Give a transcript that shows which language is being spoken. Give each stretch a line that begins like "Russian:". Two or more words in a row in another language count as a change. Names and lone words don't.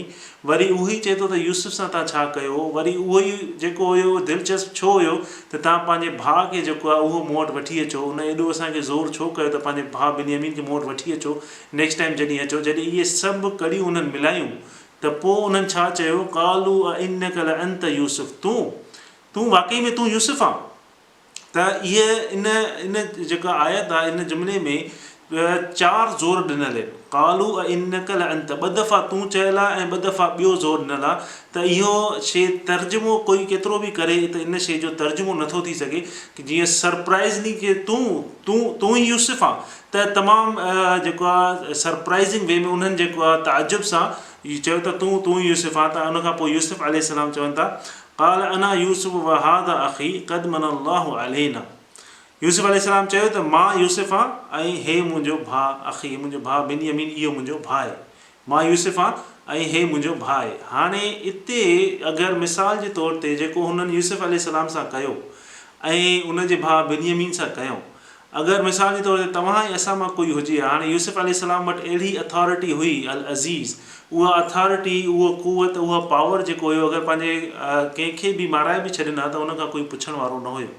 Sindhi: वरी उहो ई चए थो त यूसुफ सां तव्हां छा कयो। वरी उहो ई जेको हुयो दिलचस्प छो हुयो त तव्हां पंहिंजे भाउ खे जेको आहे उहो मूं वटि वठी अचो, उन एॾो असांखे ज़ोर छो कयो त पंहिंजे भाउ बिन्यामीन खे मूं वटि वठी अचो
English: next time
Sindhi: जॾहिं अचो। जॾहिं इहे सभु कड़ियूं उन्हनि मिलायूं त पोइ उन्हनि छा चयो,
Arabic: قالوا إنك لأنت يوسف,
Sindhi: तूं वाक़ई में तूं यूसुफ आहे। त इहे इन जेका आयत आहे इन जुमिले में 4 ज़ोर ॾिनल आहिनि।
Arabic: قالوا إنك لأنت
Sindhi: 2 दफ़ा तूं चयल आहे ऐं 2 दफ़ा ॿियो ज़ोर ॾिनल आहे। त इहो शइ तर्जुमो कोई केतिरो बि करे त इन शइ जो तर्जुमो नथो थी सघे कि जीअं सरप्राइज़ली कि तूं ई यूसुफ आहे त तमामु जेको आहे
English: surprising way
Sindhi: में उन्हनि जेको आहे ताजुब सां चयो त तूं ई यूसुफ आहे। त उनखां पोइ यूसुफ अलैहिस्सलाम चवनि था
Arabic: قال أنا يوسف وهذا أخي قد من الله علينا.
Sindhi: यूसुफ अलैहिस्सलाम चयो त मां यूसुफ आहे ऐं हे मुंहिंजो भाउ अख़ी, मुंहिंजो भाउ बिन्यामीन, इहो मुंहिंजो भाउ आहे। मां यूसुफ आहे ऐं हे मुंहिंजो भाउ आहे। हाणे हिते अगरि मिसाल जे तौर ते जेको हुननि यूसुफ अलैहिस्सलाम सां कयो ऐं उनजे भाउ बिन्यामीन सां कयूं, अगरि मिसाल जे तौर ते तव्हां ऐं असां मां कोई हुजे, हाणे यूसुफ अलैहिस्सलाम वटि अहिड़ी अथॉरिटी हुई अल अज़ीज़, उहा अथॉरिटी, उहा क़ुवत, उहा पावर जेको हुयो, अगरि पंहिंजे कंहिंखे बि माराए बि छॾींदा त उन खां कोई पुछण वारो न हुयो।